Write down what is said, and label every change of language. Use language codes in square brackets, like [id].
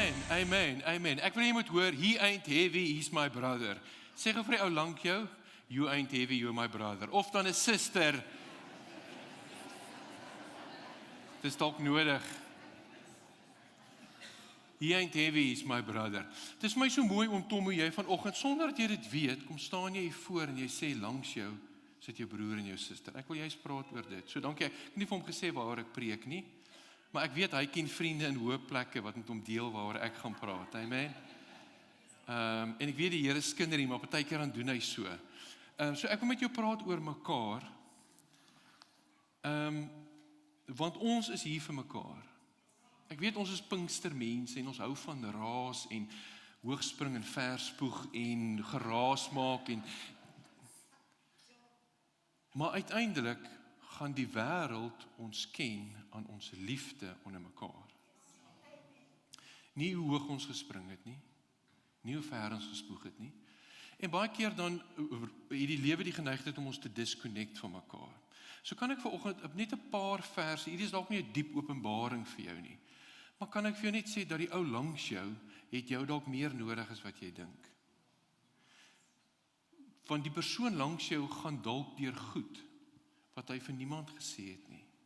[af] Amen. Ek wil jy moet hoor, [en] he ain't heavy, he's my brother. [af] Sê gou vir die ou lank jou, [en] you ain't heavy, you're my brother. [af] Of dan 'n suster. Dis dalk nodig. [en] He ain't heavy, he's my brother. [af] Het is my so mooi om Tom, hoe jy vanoggend, sonder dat jy dit weet, kom staan jy hier voor en jy sê langs jou, sit jou broer en jou suster. Ek wil juist praat oor dit. So dankie, ek het nie vir hom gesê waaroor ek preek nie, maar ek weet hy ken vriende in hoë plekke wat met hom deel waaroor ek gaan praat. Amen. En ek weet die Here is kinder hier, maar partykeer dan doen hy so. So ek wil met jou praat oor mekaar. Want ons is hier vir mekaar. Ek weet ons is Pinkstermense en ons hou van raas en hoogspring en verspoeg en geraas maak maar uiteindelik gaan die wêreld ons ken aan ons liefde onder mekaar. Nie hoe hoog ons gespring het nie, nie hoe ver ons gespoeg het nie. En baie keer dan het die lewe die geneigtheid om ons te disconnect van mekaar. So kan ek vanoggend net 'n paar verse, hierdie is dalk nie 'n diep openbaring vir jou nie, maar kan ek vir jou net sê dat die ou langs jou het jou dalk meer nodig as wat jy dink. Want die persoon langs jou gaan dalk deur goed wat hy vir niemand gesê het nie.